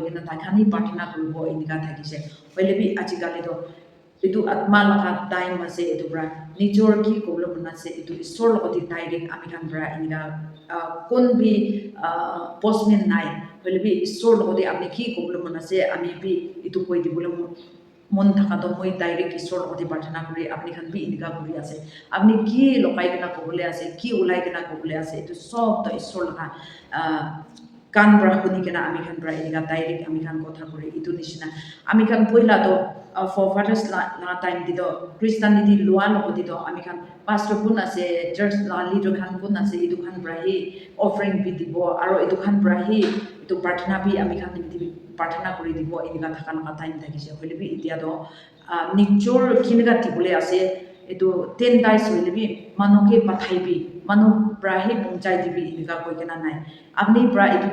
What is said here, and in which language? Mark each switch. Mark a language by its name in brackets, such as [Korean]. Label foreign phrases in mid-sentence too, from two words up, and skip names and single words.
[Naga Pidgin] gena ta khani pathna koribo inika thakise hoile bi ajikali do itu atma laka time ase itu bra nijor ki problem na se itu isor logoti direct ami khan bra inika kon bi postman nai hoile bi isor logoti apni ki problem na se ami bi itu koi dibole মন থাকা তো মই ডাইরেক্ট ঈশ্বর লগতে প্রার্থনা করি আপনি খান বি ইনিকা করি আছে আপনি কি লকাই কেনা কবলে আছে কি ওলাই কেনা কবলে আছে এটো সব তো ঈশ্বর লগা কান ব্রা শুনি কেনা আমি খান ব্রা ইনিকা ডাইরেক্ট আমি খান কথা করি ইটো নিচিনা আমি খান পইলা তো forefathers la time di do christianity loa lokoti do ami khan pastor kun ase church la leader khan kun ase idu khan brahi offering bi dibo aro idu khan brahi itu prarthana bi ami khan bi prarthana kori dibo inika thaka na time thakise hoile bi itia do nijor kinega tibule ase itu 10 days hoile bi manoke pathai bi manu brahi pungchai dibi inika koi kena nai apni bra itu